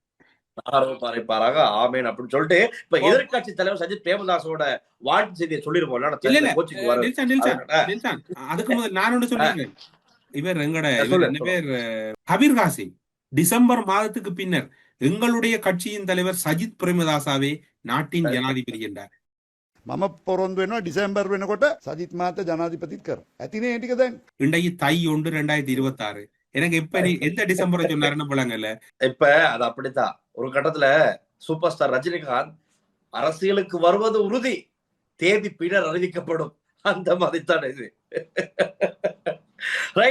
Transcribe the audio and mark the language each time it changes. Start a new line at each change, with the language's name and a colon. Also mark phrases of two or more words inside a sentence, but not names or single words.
Tamil: ஆமேன் அப்படின்னு சொல்லிட்டு இப்ப எதிர்கட்சி தலைவர் சஜித் பிரேமதாசோட வாழ்த்து செய்தியை சொல்லிருப்போம். அதுக்கு முதல் நான் ஒன்று சொல்லிருக்கேன். இவர் எங்கட பேர் கபீர் காசிம் டிசம்பர் மாதத்துக்கு பின்னர் எங்களுடைய கட்சியின் தலைவர் சஜித் பிரேமதாசாவே நாட்டின் ஜனாதிபதி என்றார்.
Sinhala: මම පොරොන්දු වෙනවා ඩිසැම්බර් වෙනකොට සජිත් මහත්තයා ජනාධිපතිත් කරා. ඇතිනේ ඒ ටික දැන්.
Tamil: இன்றைக்கு தை 1 2026. எனக்கு எப்ப நீ எந்த டிசம்பரை சொன்னாருன்னு போலாங்கல்ல. இப்ப அது அப்படித்தான். ஒரு கட்டத்துல சூப்பர் ஸ்டார் ரஜினிகாந்த் அரசியலுக்கு வருவது உறுதி, தேதி பின்னர் அறிவிக்கப்படும், அந்த மாதிரி தான் இது. ரைட்.